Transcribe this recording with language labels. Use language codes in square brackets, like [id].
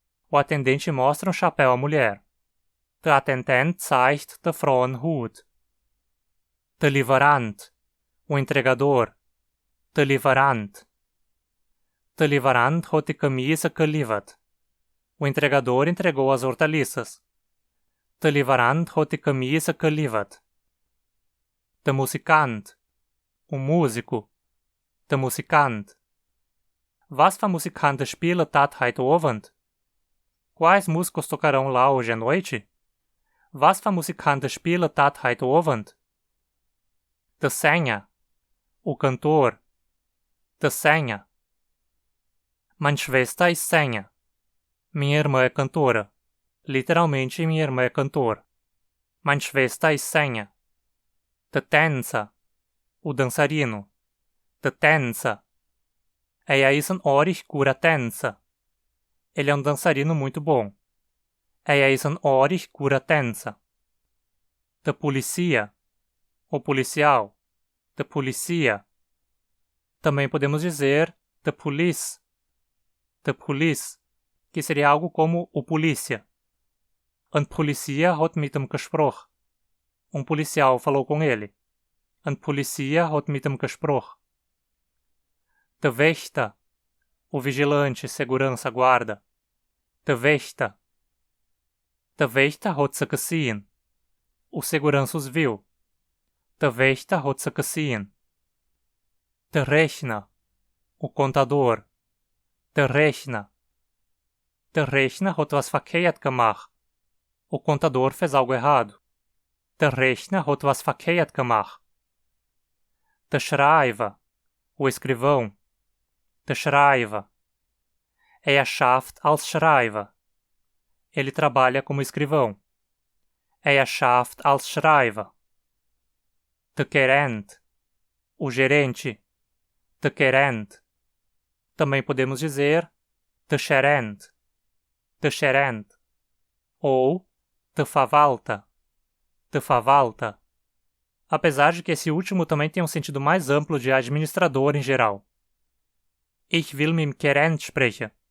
[pt] O atendente mostra um chapéu à mulher. [hrx] De Attendent zeigt der Frau einen Hut. De Lieferant, [pt] o entregador. [hrx] De Lieferant. De Lieferant hat die Gemüse geliefert. [pt] O entregador entregou as hortaliças. [hrx] De Lieferant hat die Gemüse geliefert. De Musikant, [pt] o músico. [hrx] De Musikant. Was für Musikanten spielen dort heute Abend? [pt] Quais músicos tocarão lá hoje à noite? [hrx] Was für Musikanten spielen dort heute Abend? De Sänger, [pt] o cantor. [hrx] De Sänger. Meine Schwester ist Sänger. [pt] Minha irmã é cantora. Literalmente, minha irmã é cantor. [hrx] Meine Schwester ist Sänger. De Tänzer, [pt] o dançarino. [hrx] De Tänzer. Er ist ein ordentlich guter Tänzer. [pt] Ele é um dançarino muito bom. [hrx] Er ist ein ordentlich guter Tänzer. De Polizia, [pt] o policial. [hrx] De Polizia. [pt] Também podemos dizer de Police. De Police, que seria algo como o polícia. [hrx] Ein Polizia hat mit ihm gesprochen. [pt] Um policial falou com ele. [hrx] Ein Polizia hat mit ihm gesprochen. De Wächter, [pt] o vigilante, segurança, guarda. [hrx] De Wächter. De Wächter hat sie gesehen. [pt] O segurança os viu. [hrx] De Wächter hat sie gesehen. De Rechner, [pt] o contador. [hrx] Der Rechner. Der Rechner hat was verkehrt gemacht. [pt] O contador fez algo errado. [hrx] Der Rechner hat was verkehrt gemacht. Der Schreiber, [pt] o escrivão. [hrx] Der Schreiber. Er schafft als Schreiber. [pt] Ele trabalha como escrivão. [hrx] Er schafft als Schreiber. Der Gerent, [pt] o gerente. [hrx] Der Gerent. [pt] Também podemos dizer der Gerent. Der Gerent. [hrx] Ou der Verwalter. Der Verwalter. [pt] Apesar de que esse último também tem um sentido mais amplo de administrador em geral. [hrx] Ich will mit dem Gerent sprechen.